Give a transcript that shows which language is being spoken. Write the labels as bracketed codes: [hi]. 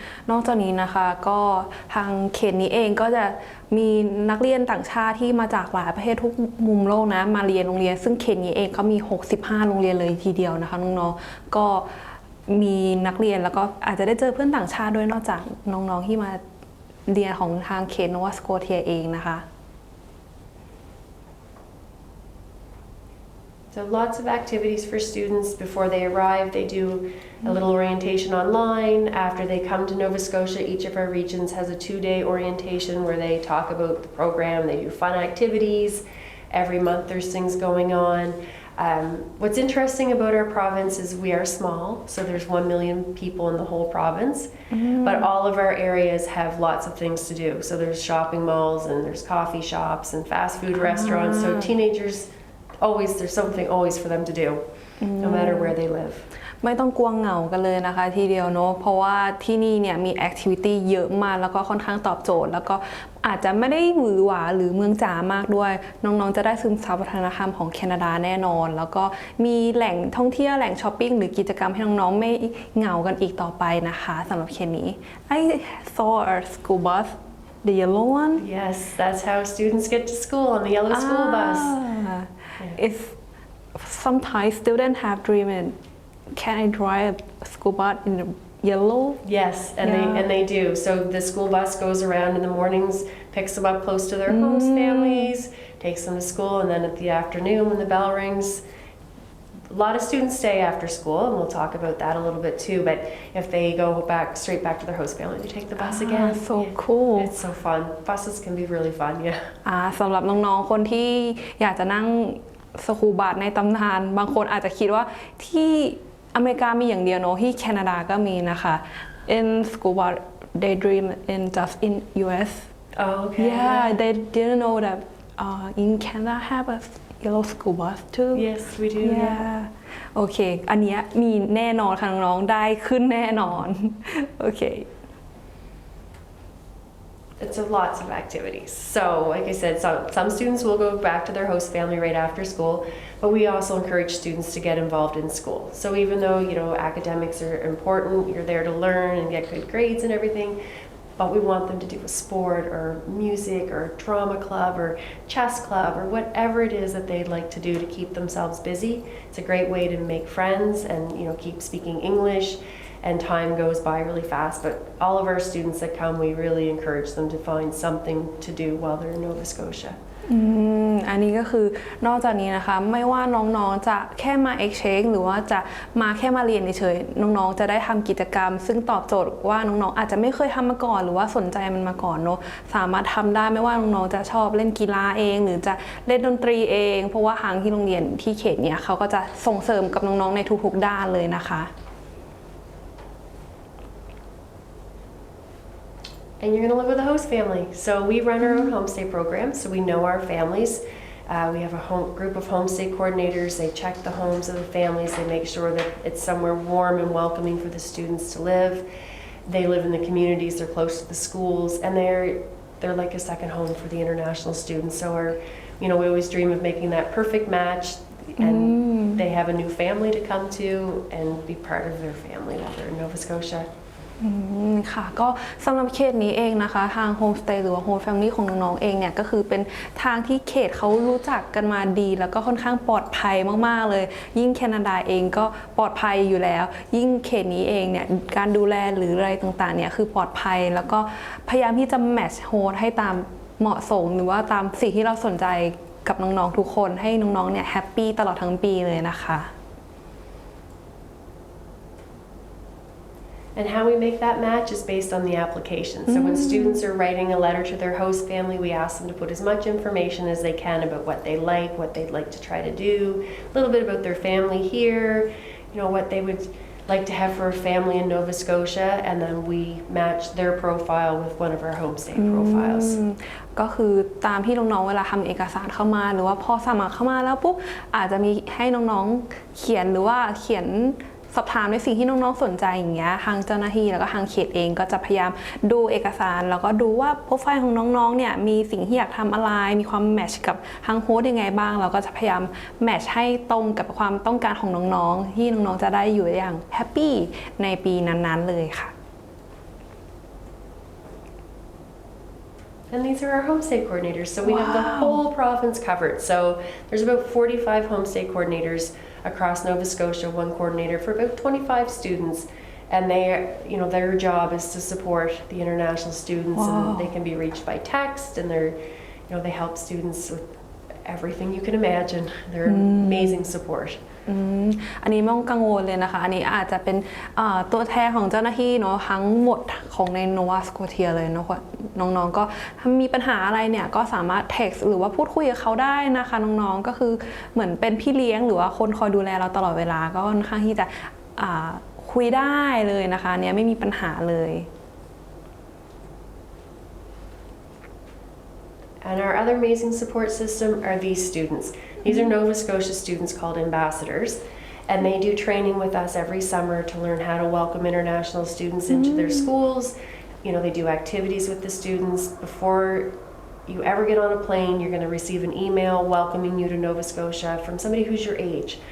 [th] นอกจากนี้นะคะก็ทางเขตนี้เองก็จะมีนักเรียนต่างชาติที่มาจากหลายประเทศทุกมุมโลกนะมาเรียนโรงเรียนซึ่งเขตนี้เองเขามี65โรงเรียนเลยทีเดียวนะคะน้องๆก็มีนักเรียนแล้วก็อาจจะได้เจอเพื่อนต่างชาติด้วยนอกจากน้องๆที่มาเรียนของทางเขตโนวาสโกเทียเองนะคะ [en] So lots of activities for students before they arrive. They do a little orientation online. After they come to Nova Scotia, each of our regions has a 2-day orientation where they talk about the program. They do fun activities. Every month there's things going on. What's interesting about our province is we are small, so there's 1 million people in the whole province, but all of our areas have lots of things to do. So there's shopping malls and there's coffee shops and fast food restaurants. So teenagers, there's something always for them to do, no matter where they live. [th] ไม่ต้องกลัวเหงากันเลยนะคะทีเดียวเนาะเพราะว่าที่นี่เนี่ยมีแอคทิวิตี้เยอะมากแล้วก็ค่อนข้างตอบโจทย์แล้วก็อาจจะไม่ได้หวือหวาหรือเมืองจ๋ามากด้วยน้องๆจะได้ซึมซับวัฒนธรรมของแคนาดาแน่นอนแล้วก็มีแหล่งท่องเที่ยวแหล่งช้อปปิ้งหรือกิจกรรมให้น้องๆไม่เหงากันอีกต่อไปนะคะสำหรับเขตนี้ [en] I saw a school bus the yellow one Yes, that's how students get to school on the yellow school bus. If some Thai students have dreamed, can I drive a school bus in the yellow? Yes, and they do. So the school bus goes around in the mornings, picks them up close to their homes, families, takes them to school, and then at the afternoon when the bell rings, a lot of students stay after school, and we'll talk about that a little bit too. But if they go straight back to their host family, they take the bus again. so cool It's so fun. Buses can be really fun, yeah. [th] สำหรับน้องๆคนที่อยากจะนั่งสกูบัสในตำนานบางคนอาจจะคิดว่าที่อเมริกามีอย่างเดียวเนอะที่แคนาดาก็มีนะคะ [en] in scuba they dream in just in US Oh, okay. yeah they didn't know that in Canada have a yellow school bus too Yes, we do. [th] yeah โอเคอันเนี้ยมีแน่นอนค่ะน้องๆได้ขึ้นแน่นอนโอเค [en] It's lots of activities. So, like I said, some students will go back to their host family right after school, but we also encourage students to get involved in school. So even though, academics are important, you're there to learn and get good grades and everything, but we want them to do a sport or music or drama club or chess club or whatever it is that they'd like to do to keep themselves busy. It's a great way to make friends and, keep speaking English.And time goes by really fast, but all of our students that come, we really encourage them to find something to do while they're in Nova Scotia. [th] อันนี้ก็คือนอกจากนี้นะคะไม่ว่าน้องๆจะแค่มา exchange หรือว่าจะมาแค่มาเรียนเฉยๆน้องๆจะได้ทำกิจกรรมซึ่งตอบโจทย์ว่าน้องๆอาจจะไม่เคยทำมาก่อนหรือว่าสนใจมันมาก่อนเนอะสามารถทำได้ไม่ว่าน้องๆจะชอบเล่นกีฬาเองหรือจะเล่นดนตรีเองเพราะว่าทางที่โรงเรียนที่เขตเนี้ยเขาก็จะส่งเสริมกับน้องๆในทุกๆด้านเลยนะคะ [en] And you're going to live with a host family. So we run our own homestay program, so we know our families. We have a group of homestay coordinators. They check the homes of the families. They make sure that it's somewhere warm and welcoming for the students to live. They live in the communities. They're close to the schools, and they're like a second home for the international students. So we always dream of making that perfect match, and they have a new family to come to and be part of their family while they're in Nova Scotia. [th] ค่ะก็สำหรับเขตนี้เองนะคะทางโฮมสเตย์หรือว่าโฮมแฟมิลี่ของน้องๆเองเนี่ยก็คือเป็นทางที่เขตเขารู้จักกันมาดีแล้วก็ค่อนข้างปลอดภัยมากๆเลยยิ่งแคนาดาเองก็ปลอดภัยอยู่แล้วยิ่งเขตนี้เองเนี่ยการดูแลหรืออะไรต่างๆเนี่ยคือปลอดภัยแล้วก็พยายามที่จะแมทช์โฮสต์ให้ตามเหมาะสมหรือว่าตามสิ่งที่เราสนใจกับน้องๆทุกคนให้น้องๆเนี่ยแฮปปี้ตลอดทั้งปีเลยนะคะ [en] And how we make that match is based on the application. So when students are writing a letter to their host family, we ask them to put as much information as they can about what they like, what they'd like to try to do, a little bit about their family here, what they would like to have for a family in Nova Scotia, and then we match their profile with one of our homestay profiles. [th] ก็คือตามที่น้องๆเวลาทำเอกสารเข้ามาหรือว่าพอสมัครเข้ามาแล้วปุ๊บอาจจะมีให้น้องๆเขียนหรือว่าเขียนสอบถามในสิ่งที่น้องๆสนใจอย่างเงี้ยทางเจ้าหน้าที่แล้วก็ทางเขตเองก็จะพยายามดูเอกสารแล้วก็ดูว่าโปรไฟล์ของน้องๆเนี่ยมีสิ่งที่อยากทำอะไรมีความแมทช์กับทางโฮสต์ยังไงบ้างเราก็จะพยายามแมทช์ให้ตรงกับความต้องการของน้องๆที่น้องๆจะได้อยู่อย่างแฮปปี้ในปีนั้นๆเลยค่ะ [en] And these are our homestay coordinators. So we have the whole province covered. So there's about 45 homestay coordinators across Nova Scotia, one coordinator for about 25 students. And their job is to support the international students, and they can be reached by text, and they help students with everything you can imagine. They're amazing support. [th] อันนี้ไม่ต้องกังวลเลยนะคะอันนี้อาจจะเป็นตัวแทนของเจ้าหน้าที่เนาะทั้งหมดของในโนวาสโกเทียเลยเนาะน้องๆก็ถ้ามีปัญหาอะไรเนี่ยก็สามารถ text หรือว่าพูดคุยกับเขาได้นะคะน้องๆก็คือเหมือนเป็นพี่เลี้ยงหรือว่าคนคอยดูแลเราตลอดเวลาก็ค่อนข้างที่จะคุยได้เลยนะคะเนี่ยไม่มีปัญหาเลย [en] And our other amazing support system are these students. These are Nova Scotia students called ambassadors, and they do training with us every summer to learn how to welcome international students into their schools. They do activities with the students. Before you ever get on a plane, you're going to receive an email welcoming you to Nova Scotia from somebody who's your age.